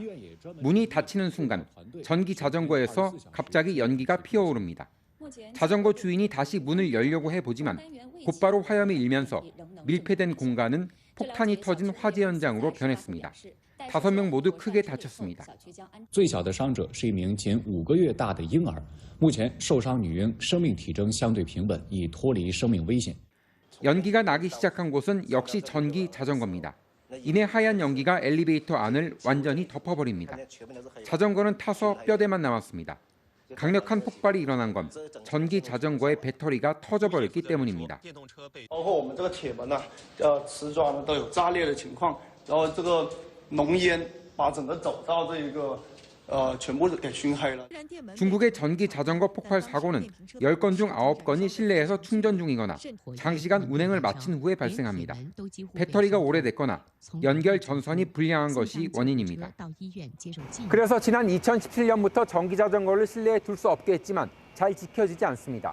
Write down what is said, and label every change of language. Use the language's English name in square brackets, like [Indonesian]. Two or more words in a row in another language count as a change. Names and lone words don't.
[Korean] 문이 닫히는 순간 전기 자전거에서 갑자기 연기가 피어오릅니다. 자전거 주인이 다시 문을 열려고 해보지만 곧바로 화염이 일면서 밀폐된 공간은 폭탄이 터진 화재 현장으로 변했습니다. 5명 모두 크게 다쳤습니다. [Chinese] 最小的伤者是一名仅5个月大的婴儿。目前受伤女婴生命体征相对平稳，已脱离生命危险。 [Korean] 연기가 나기 시작한 곳은 역시 전기 자전거입니다. 이내 하얀 연기가 엘리베이터 안을 완전히 덮어버립니다. 자전거는 타서 뼈대만 남았습니다. 강력한 폭발이 일어난 건 전기 자전거의 배터리가 터져버렸기 때문입니다. [Chinese] 包括我们这个铁门呢，瓷砖呢都有炸裂的情况，然后这个浓烟把整个走道这一个全部给熏黑了。 [Korean] 중국의 전기 자전거 폭발 사고는 10건 중 9건이 실내에서 충전 중이거나 장시간 운행을 마친 후에 발생합니다. 배터리가 오래됐거나 연결 전선이 불량한 것이 원인입니다. 그래서 지난 2017년부터 전기 자전거를 실내에 둘 수 없게 했지만 잘 지켜지지 않습니다.